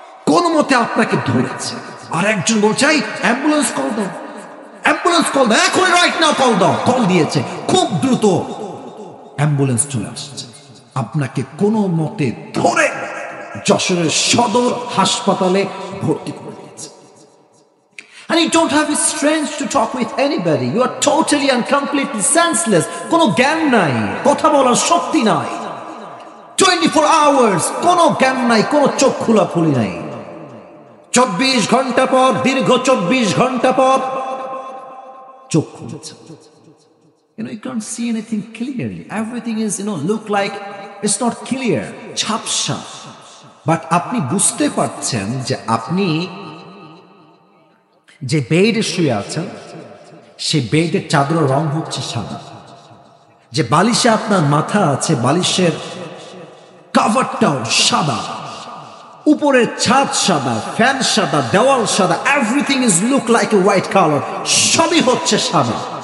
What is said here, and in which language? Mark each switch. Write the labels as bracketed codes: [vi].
[bn] কোন মতে আপনাকে ধরেছে। আর একজন বলছে এই অ্যাম্বুলেন্স কল দাও, অ্যাম্বুলেন্স কল দাও, এখন রাইট নাও কল দাও। কল দিয়েছে, খুব দ্রুত অ্যাম্বুলেন্স চলে আসছে, আপনাকে কোনো মতে ধরে যশোরের সদর হাসপাতালে ভর্তি করে দিয়েছে। [en] And you don't have the strength to talk with anybody. You are totally and completely senseless. [bn] কোনো জ্ঞান নাই, কথা বলার শক্তি নাই, 24 hours কোনো জ্ঞান নাই, কোনো চোখ খোলাখুলি নাই। 24 ঘন্টা পর, দীর্ঘ 24 ঘন্টা পর চোখ খুলেছে। [en] You can't see anything clearly. Everything is, look like it's not clear. [bn] ঝাপসা। বাট আপনি বুঝতে পারছেন যে আপনি যে বেডে শুয়ে আছেন সেই বেডের চাদরের রং হচ্ছে সাদা। যে বালিশে আপনার মাথা আছে বালিশের কভারটাও সাদা, উপরের ছাদ সাদা, ফ্যান সাদা, দেওয়াল সাদা, [en] everything is look like a white colour, [bn] সবই হচ্ছে সাদা।